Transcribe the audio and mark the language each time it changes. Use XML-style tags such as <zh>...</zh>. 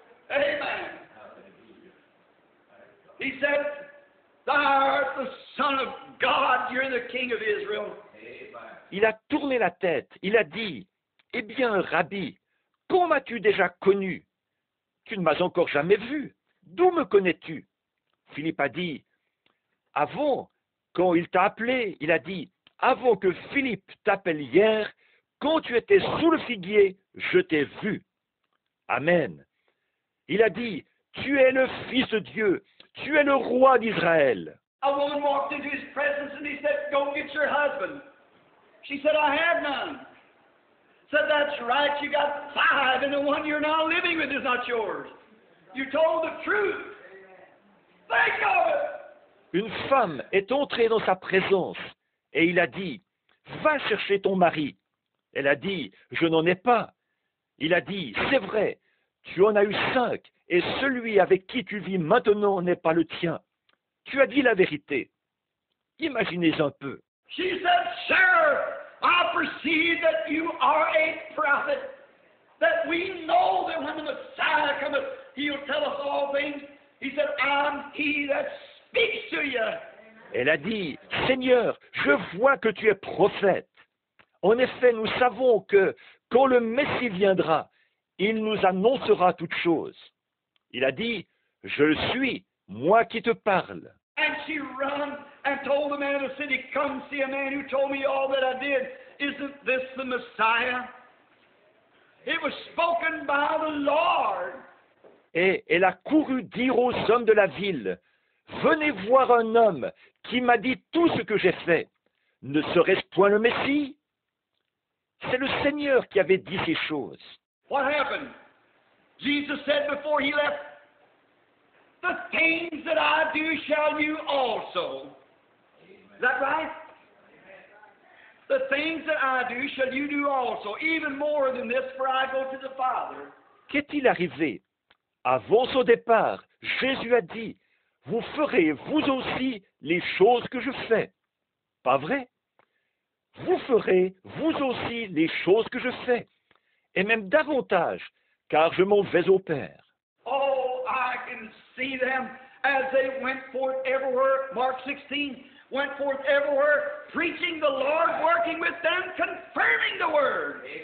<en>Amen. He said, thou art the Son of God, you're the King of Israel.</en> <fr>Il a tourné la tête, il a dit, eh bien, Rabbi, quand m'as-tu déjà connu? Tu ne m'as encore jamais vu. D'où me connais-tu? Philippe a dit, avant, quand il t'a appelé, il a dit, avant que Philippe t'appelle hier, quand tu étais sous le figuier, je t'ai vu. Amen. Il a dit, tu es le Fils de Dieu, tu es le roi d'Israël.</fr> <en>A woman walked into his presence and he said, go get your husband. She said, I have none. Said, that's right, you got 5 and the one you're now living with is not yours. You told the truth. Think of it.</en> <fr>Une femme est entrée dans sa présence et il a dit, va chercher ton mari. Elle a dit, je n'en ai pas. Il a dit, c'est vrai, tu en as eu 5 et celui avec qui tu vis maintenant n'est pas le tien. Tu as dit la vérité. Imaginez un peu.</fr> <en>She said, sir, I perceive that you are a prophet, that we know that when the Messiah cometh, he'll tell us all things. He said, I'm he that speaks to you.</en> <fr>Elle a dit, Seigneur, je vois que tu es prophète. En effet, nous savons que quand le Messie viendra, il nous annoncera toutes choses. Il a dit, je le suis, moi qui te parle.</fr> <en>And she ran and told the man of the city, come see a man who told me all that I did. Isn't this the Messiah? It was spoken by the Lord.</en> <fr>Et elle a couru dire aux hommes de la ville, venez voir un homme qui m'a dit tout ce que j'ai fait. Ne serait-ce point le Messie? C'est le Seigneur qui avait dit ces choses.</fr> <en>What happened? Jesus said before he left, "The things that I do shall you also." Is that right? The things that I do shall you do also, even more than this, for I go to the Father.</en> <fr>Qu'est-il arrivé? Avant son départ, Jésus a dit, « Vous ferez vous aussi les choses que je fais. » Pas vrai? Vous ferez vous aussi les choses que je fais, et même davantage, car je m'en vais au Père.</fr> <en>Oh, I can see them as they went forth everywhere. Mark 16 went forth everywhere, preaching the Lord, working with them, confirming the word.</en>